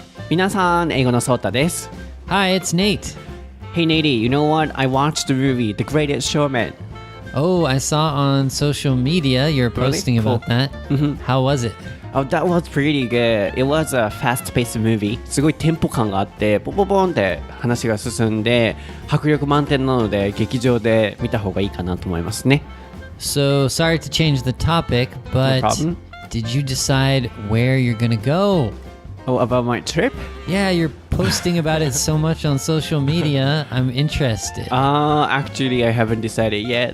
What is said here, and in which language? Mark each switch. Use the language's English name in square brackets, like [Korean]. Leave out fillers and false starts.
[Japanese] 皆さん、英語のソータです。 [English] Hi, it's Nate. Hey Nate, you know what? I watched the movie, The Greatest Showman. Oh, I saw on social media you're posting about that. How was it? Oh, that was pretty good. It was a fast-paced movie. [Japanese] すごいテンポ感があって、ポンポンポンって話が進んで、迫力満点なので、劇場で見た方がいいかなと思いますね。 [English] So, sorry to change the topic, but No problem. Did you decide where you're gonna go? Oh, about my trip? Yeah, you're posting about it so much on social media. I'm interested. Actually, I haven't decided yet.